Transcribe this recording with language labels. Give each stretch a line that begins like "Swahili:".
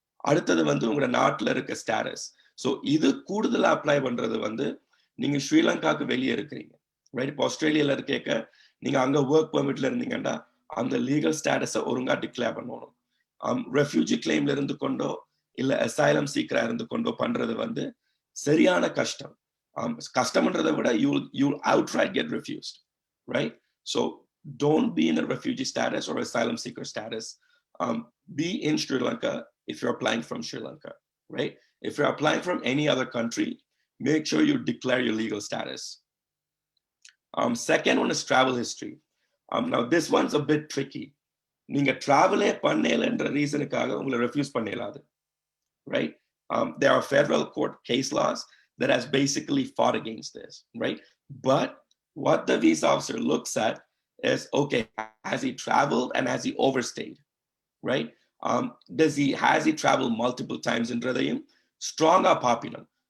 Tamil: அடுத்தது வந்து உங்களோட நாட்டில் இருக்க ஸ்டேட்டஸ். ஸோ இது கூடுதலா அப்ளை பண்றது வந்து நீங்க ஸ்ரீலங்காக்கு வெளியே இருக்கிறீங்க, ரைட்? இப்போ ஆஸ்திரேலியால இருக்க நீங்க அங்க ஒர்க் பெர்மிட்ல இருந்தீங்கன்னா அந்த லீகல் ஸ்டேட்டஸை ஒழுங்கா டிக்ளேர் பண்ணணும். ரெஃப்யூஜி கிளைம்ல இருந்து கொண்டோ இல்ல அசைலம் சீக்கரா இருந்து கொண்டோ பண்றது வந்து சரியான கஷ்டம். கஷ்டம்ன்றதை விட
English: you'll outright get refused, right? So don't be in a refugee status or asylum seeker status. Be in Sri Lanka if you're applying from Sri Lanka, right? If you're applying from any other country, make sure you declare your legal status. Second one is travel history. Now this one's a bit tricky.
Tamil: நீங்க travel-ஏ பண்ணேலன்ற ரீசனுக்காக உங்களை refuse பண்ணேலாது, right?
English: There are federal court case laws that has basically fought against this, right? But what the visa officer looks at is, okay, has he traveled and has he overstayed, right? Has he traveled multiple times in Radayam? Stronger papinam.